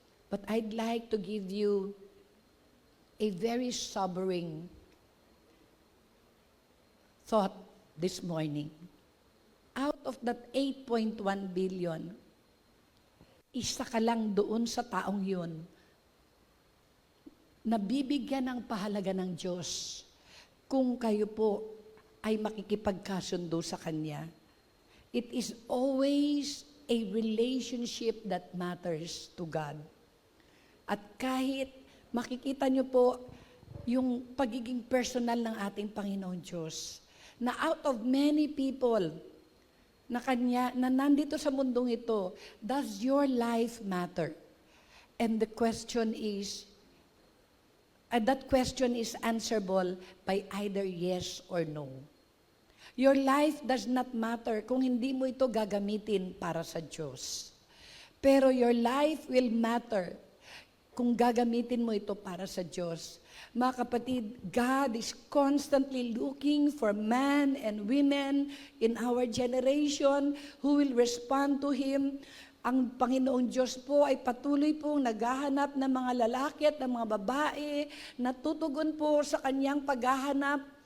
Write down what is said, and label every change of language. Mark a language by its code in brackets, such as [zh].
[en] But I'd like to give you a very sobering thought this morning. Out of that 8.1 billion, [tl] isa ka lang doon sa taong yun na bibigyan ng pahalaga ng Diyos kung kayo po ay makikipagkasundo sa Kanya. [en] It is always a relationship that matters to God. [tl] At kahit makikita nyo po yung pagiging personal ng ating Panginoon Diyos, na [en] out of many people [tl] na nandito sa mundong ito, [en] does your life matter? And the question is, that question is answerable by either yes or no. Your life does not matter [tl] kung hindi mo ito gagamitin para sa Diyos. Pero [en] your life will matter [tl] kung gagamitin mo ito para sa Diyos. Mga kapatid, [en] God is constantly looking for men and women in our generation who will respond to Him. [tl] Ang Panginoong Diyos po ay patuloy pong naghahanap ng mga lalaki at ng mga babae na tutugon po sa Kanyang paghahanap.